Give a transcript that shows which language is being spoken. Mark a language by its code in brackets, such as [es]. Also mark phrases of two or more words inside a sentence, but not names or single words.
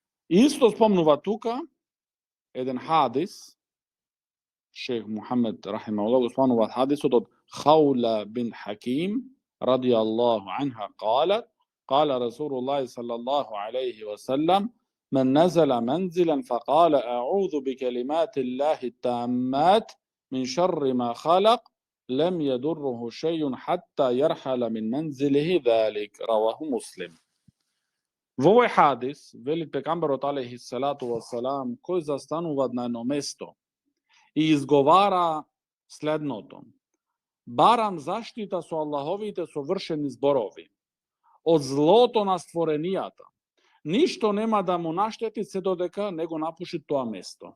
[mk] Исто спомнува тука еден хадис, шейх Мухамед рахимахуллах го спомнува хадисот од Хаула бин Хаким [ar] رضي الله عنها قالت قال رسول الله صلى الله عليه وسلم من نزل منزلا فقال أعوذ بكلمات الله التامات من شر ما خلق لم يضره شيء حتى يرحل من منزله ذلك رواه مسلم. [mk] Во овој хадис, вели пегамберот [ar] عليه الصلاة والسلام, [mk] кој застанува на едно место и изговара следното: барам заштита со Аллаховите совршени зборови од злото на створенијата. Ништо нема да му наштети се додека не го напуши тоа место.